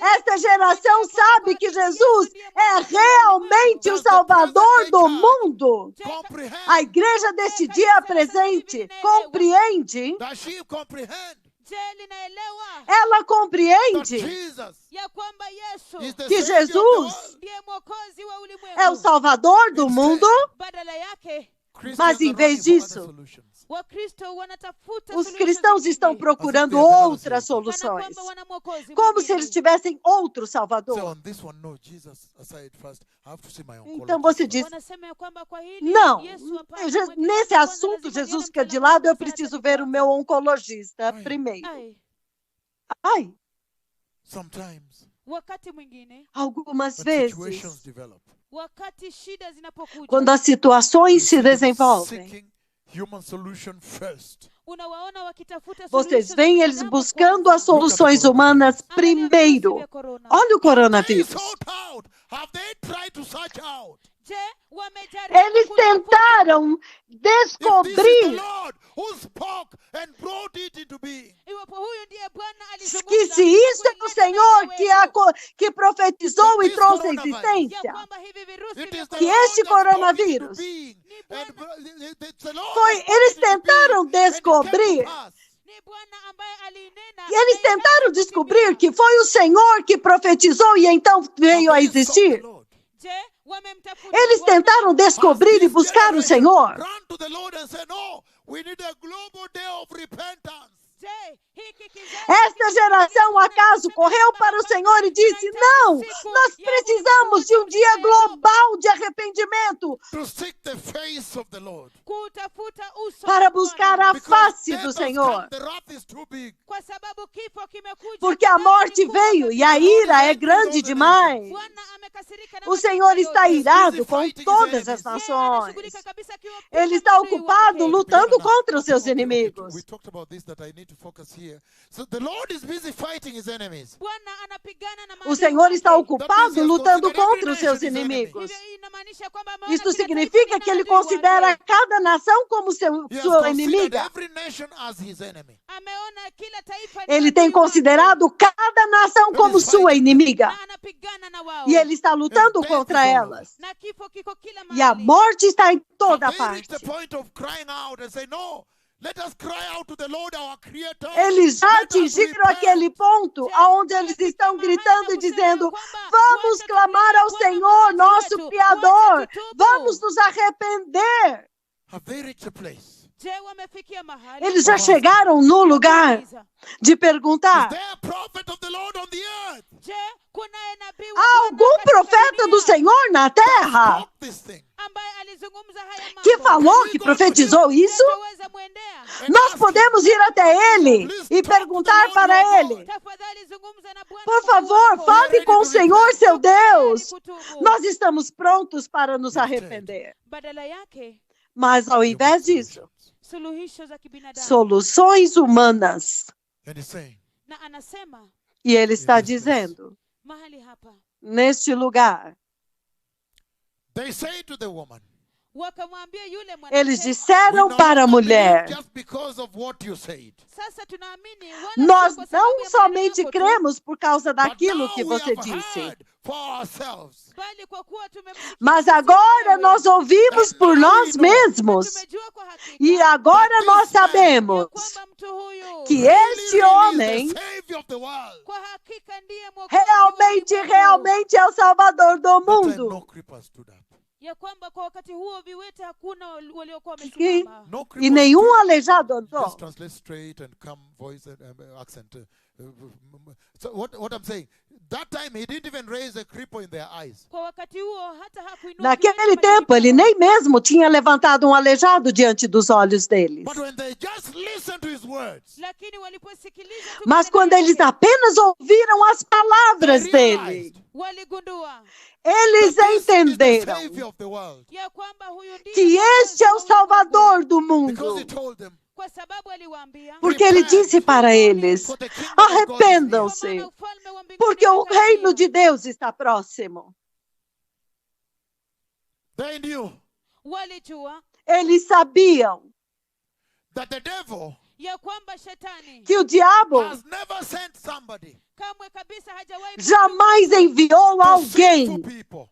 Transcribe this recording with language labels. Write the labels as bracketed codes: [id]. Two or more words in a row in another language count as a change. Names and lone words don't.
[pt] Esta geração sabe que Jesus é realmente o Salvador do mundo. [en] Comprehend? [pt] A igreja deste dia presente compreende, [en] Does she comprehend [sw] je linaelewa [pt] ela [en] that [pt] compreende Jesus [sw] ya kwamba Yesu [en] is the [pt] que [en] Savior of the Jesus world? [sw] ndiye mwokozi wa ulimwengu. [pt] é o Salvador do mundo. [sw] Badala yake [en] Christians [pt] Mas em [en] are [pt] vez [en] running for other [pt] disso, [en] solutions. [sw] Wakristo wanatafuta [pt] os [sw] suluhisho [pt] cristãos [sw] zingine, [pt] estão procurando Mas tem outras [en] Savior. [sw] kana [pt] soluções. [sw] kwamba wana mwokozi [pt] Como se [sw] mwingine. [pt] eles tivessem outro [en] So [pt] Salvador. [en] on this one, no, Jesus aside first. I have to see my oncologist. [pt] Então você diz: [sw] Wanasema ya kwamba kwa hili [pt] não, [sw] Yesu hapana, Je- mweke [pt] nesse [sw] kwanza, [pt] assunto, [sw] lazima Jesus nione [pt] fica de [sw] mtaalamu [pt] lado, eu [sw] wa saratani [pt] preciso ver o [sw] kwanza. [pt] meu oncologista Ai. primeiro. Ai, Ai, [en] Sometimes [sw] wakati mwingine [pt] algumas [en] when situations [pt] vezes, [en] develop, [sw] wakati shida zinapokuja [pt] quando as situações [en] you [pt] se [en] see them [pt] desenvolvem, [en] seeking human solution first. [sw] unawaona wakitafuta [pt] vocês [sw] suluhisho [pt] veem [sw] za [pt] eles [sw] binadamu [pt] buscando [sw] kwanza. [pt] as soluções humanas [sw] Angalia [pt] primeiro. [sw] virusi vya corona. [pt] Olha o [en] Have they [pt] coronavírus. [en] sought out? Have they tried to search out? [sw] Je, wamejaribu [pt] Eles [sw] kutafuta [pt] tentaram [en] If this is the [pt] descobrir [en] Lord who spoke and brought it into being, [sw] iwapo huyu ndiye Bwana alizungumza [pt] que se isso é o Senhor que profetizou e trouxe a [sw] ya [pt] existência, [sw] kwamba hivi virusi [en] it [sw] vya [en] is the [pt] que [en] Lord [pt] este [en] that spoke it into [pt] coronavírus [en] being. And it's the Lord [pt] foi, [en] that spoke [pt] eles [en] it into [pt] tentaram [en] being, and it came to [pt] descobrir, [en] pass. [sw] ni Bwana ambaye alinena [pt] e eles [sw] na [pt] tentaram [sw] ikaja [pt] descobrir [sw] kutimia. [pt] que foi o Senhor que profetizou e então veio a [en] Have they sought the [pt] existir. [en] Lord? [sw] Je, wamemtafuta [pt] Eles [sw] Bwana. [pt] tentaram descobrir e [en] Has this [pt] buscar o [en] generation [pt] Senhor. [en] run to the Lord and say, no, we need a global day of repentance. [sw] Je, hiki kizazi [pt] Esta geração, acaso, correu para o Senhor e disse: não, nós precisamos de um dia global de arrependimento [en] To seek the face of the Lord. [sw] kutafuta uso [pt] para [sw] wa [pt] buscar [sw] Bwana. [pt] a [en] Because [pt] face [en] death [pt] do [en] has [pt] Senhor. [en] come, the wrath is too big. [sw] Kwa sababu kifo kimekuja, [pt] Porque a [sw] adhabu [pt] morte [sw] ni kubwa [pt] veio [sw] kabisa. [pt] e a ira é grande demais. [sw] Bwana amekasirika na [pt] O [sw] mataifa [pt] Senhor está [sw] yote. [pt] irado com todas as [sw] Yeye [pt] nações. [sw] anashughulika kabisa akiwapiga [pt] Ele está [sw] maadui [pt] ocupado [sw] wake. [pt] lutando contra os seus inimigos. [en] We talked about this, that I need to focus here. So the Lord is busy fighting his enemies. [sw] Bwana anapigana na [pt] O [sw] maadui [pt] Senhor está [sw] wake. [pt] ocupado lutando contra os seus inimigos. [sw] Hivyo inamaanisha kwamba ameona [pt] Isto [sw] kila taifa [pt] significa [sw] lina [pt] que ele [sw] adui wake. [pt] considera cada nação como [en] He has [pt] sua [en] considered [pt] inimiga. [en] every nation as his enemy. [sw] Ameona kila taifa ni [pt] Ele [sw] adui [pt] tem [sw] wake. [pt] considerado cada nação como sua inimiga. [sw] Na anapigana na wao. [pt] E ele está lutando contra elas. [sw] Na kifo kiko kila [pt] E a [sw] mahali. [pt] morte está em toda [en] Have they [pt] parte. [en] reached the point of crying out and say, no, let us cry out to the Lord our Creator. [pt] Eles já [en] Let us [pt] atingiram [en] repent. [pt] aquele ponto onde eles estão gritando e dizendo: vamos clamar ao Senhor, nosso Criador, vamos nos arrepender. [en] Have they reached a place? [sw] Je, wamefikia mahali. [pt] Eles já chegaram no lugar de [en] Is [pt] perguntar: [en] there a prophet of the Lord on the earth? [sw] Je, kunaye nabii wa [pt] há [sw] Bwana [pt] algum [sw] katika [pt] profeta do [sw] dunia [pt] Senhor na terra [en] Stop this thing. [sw] ambaye alizungumza haya mambo? [pt] que falou, que profetizou isso? [sw] Tutaweza muendea? [pt] Nós podemos ir até ele e perguntar para ele: [sw] Tafadhali zungumza na Bwana [pt] por [sw] Mungu [pt] favor, [sw] wako. [pt] fale com o Senhor, seu Deus. [sw] Kutubu. [pt] Nós estamos prontos para nos arrepender. [sw] Badala yake, [pt] Mas ao invés disso, [sw] suluhisho za kibinadamu. [pt] soluções humanas. [en] And he's saying, [sw] Na anasema [pt] E ele está dizendo, [sw] mahali hapa [pt] neste lugar, [en] they say to the woman, [sw] wakamwambia yule [pt] eles [sw] mwanamke, [en] we [pt] disseram [en] no [pt] para a [en] longer [pt] mulher: [en] believe just because of what you said. [sw] sasa tunaamini wala [pt] nós [sw] sio kwa sababu [pt] não [sw] ya maneno [pt] somente [sw] yako tu, [pt] cremos por causa [en] But [pt] daquilo [en] now [pt] que [en] we [pt] você [en] have [pt] disse, [en] heard for ourselves. [sw] bali kwa kuwa tumemsikia [pt] mas [sw] sisi [pt] agora [sw] wenyewe, [pt] nós ouvimos por nós mesmos. [sw] tumejua kwa hakika [pt] E agora nós [sw] ya [pt] sabemos [sw] kwamba mtu huyu [pt] que [en] Really, [pt] este [en] really [pt] homem [en] is the Savior of the world. [sw] kwa hakika ndiye mwokozi wa [pt] realmente, [sw] ulimwengu. [pt] realmente é o Salvador do [en] That time no [pt] mundo. [en] creepers stood up. [sw] ya kwamba kwa wakati huo viwete hakuna waliokuwa [pt] Que- [sw] wamesimama. [en] No [pt] E [en] creepers [pt] nenhum [en] stood up. [pt] aleijado [en] Let's [pt] andou. [en] translate straight and come voice and accent. So what I'm saying, that time he didn't even raise a cripple in their eyes. [sw] Kwa wakati huo hata hakuinua [pt] Naquele [sw] viwete [pt] tempo, ele [sw] machoni [pt] nem mesmo tinha levantado um aleijado diante dos olhos deles. [en] But when they just listened to his words, [sw] lakini waliposikiliza tu [pt] Mas [sw] maneno [pt] quando [sw] yake, [pt] eles apenas ouviram as palavras [en] they [pt] dele, [en] realized [sw] waligundua [pt] eles [en] that this is the [pt] entenderam [en] Savior of the world. [sw] ya kwamba huyu ndiye [pt] que este é o [sw] mwokozi wa ulimwengu. [pt] Salvador do [en] Because he [pt] mundo. [en] told them, [sw] Kwa sababu aliwaambia [pt] Porque ele disse para eles: [en] for the kingdom of God is near. [sw] kwa [pt] arrependam-se, [sw] maana ufalme wa mbinguni [pt] porque o [sw] umekaribia. [pt] reino de Deus está próximo. [en] They knew [sw] walijua [pt] Eles sabiam [en] that the devil [sw] ya kwamba shetani [pt] que o diabo [en] has never sent somebody [sw] kamwe kabisa hajawahi [pt] jamais enviou [en] to sinful [pt] alguém [en] people